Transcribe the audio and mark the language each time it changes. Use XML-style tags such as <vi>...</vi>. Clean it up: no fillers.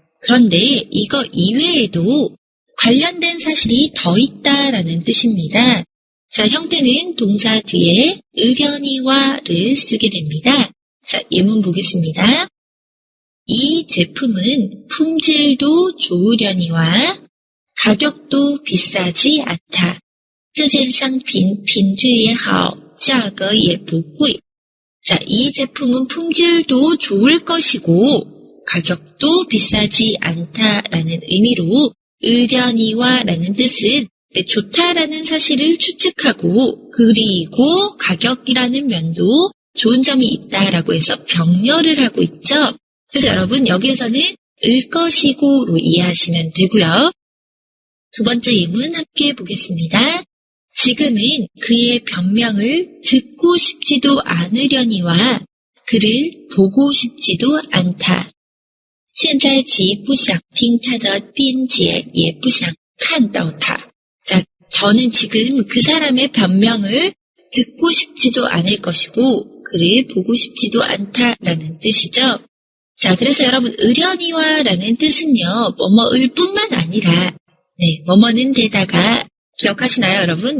<ko>그런데 이거 이외에도 관련된 사실이 더 있다라는 뜻입니다. 자, 형태는 동사 뒤에 의련이와를 쓰게 됩니다. 자, 예문 보겠습니다. 이 제품은 품질도 좋으려니와 가격도 비싸지 않다.</ko> <zh>这件商品品质也好，价格也不贵.</zh> <ko>자, 이 제품은 품질도 좋을 것이고 가격도 비싸지 않다라는 의미로 의련이와라는 뜻은 좋다라는 사실을 추측하고 그리고 가격이라는 면도 좋은 점이 있다라고 해서 병렬을 하고 있죠. 그래서 여러분 여기에서는 을 것이고로 이해하시면 되고요. 두 번째 예문 함께 보겠습니다. 지금은 그의 변명을 듣고 싶지도 않으려니와 그를 보고 싶지도 않다.</ko> <zh>现在既不想听他的辩解也不想看到他.</zh> <ko>자, 저는 지금 그 사람의 변명을 듣고 싶지도 않을 것이고 그를 보고 싶지도 않다라는 뜻이죠. 자, 그래서 여러분, 의련이와라는 뜻은요, 뭐뭐을 뿐만 아니라, 네, 뭐뭐는 데다가, 기억하시나요, 여러분?</ko>